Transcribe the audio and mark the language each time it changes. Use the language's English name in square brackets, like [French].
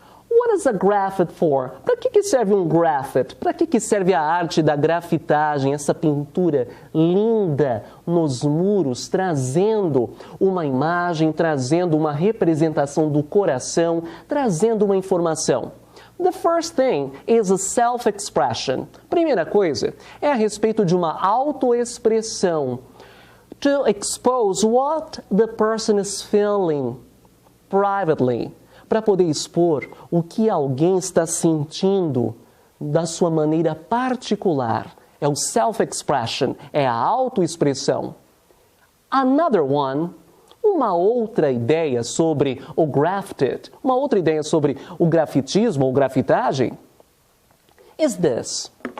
[English] What is a graffiti for? [Portuguese] Para que serve um graffiti? Para que serve a arte da grafitagem, essa pintura linda nos muros, trazendo uma imagem, trazendo uma representação do coração, trazendo uma informação? [English] The first thing is a self-expression. [Portuguese] Primeira coisa é a respeito de uma autoexpressão. [English] To expose what the person is feeling privately. [Portuguese] Para poder expor o que alguém está sentindo da sua maneira particular. É o self-expression, é a autoexpressão. [English] Another one, [Portuguese] uma outra ideia sobre o graffiti, uma outra ideia sobre o grafitismo ou grafitagem, [English] is this.